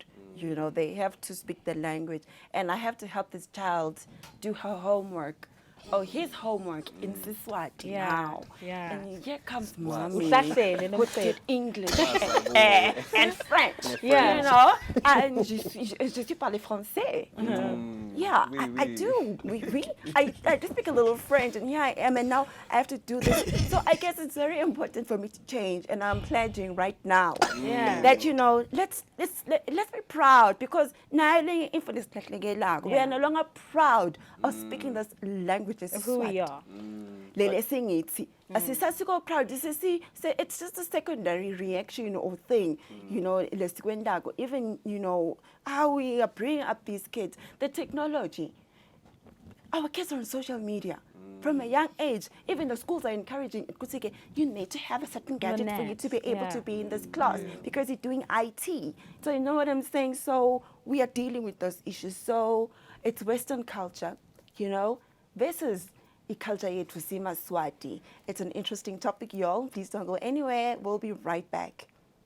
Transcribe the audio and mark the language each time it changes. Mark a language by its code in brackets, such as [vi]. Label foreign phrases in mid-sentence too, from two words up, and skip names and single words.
[en] They have to speak the language. And I have to help this child do her homework. Oh, his homework in Siswati Yeah, now. yeah. And here comes mommy [ss] Uhlahlele [en] with [ss] nomfethu. [en] good English and French. Yeah. [fr] And je suis parle français. [en] Yeah, [fr] Oui, [en] I [fr] oui. [en] do. I do speak a little French, and here I am, and now I have to do this. So I guess it's very important for me to change, and I'm pledging right now Yeah. that let's be proud because now we are no longer proud of speaking this language. Who we are. [ss] Lele singithi asisasiko [en] proud it's just a secondary reaction or thing lesikwendako even how we are bringing up these kids, the technology. Our kids are on social media from a young age. Even the schools are encouraging it. You need to have a certain gadget for you to be able Yeah. to be in this class because you're doing IT. So you know what I'm saying? So we are dealing with those issues. So it's Western culture, This is culture [ss] yethu simaSwati. [en] It's an interesting topic, y'all. Please don't go anywhere. We'll be right back.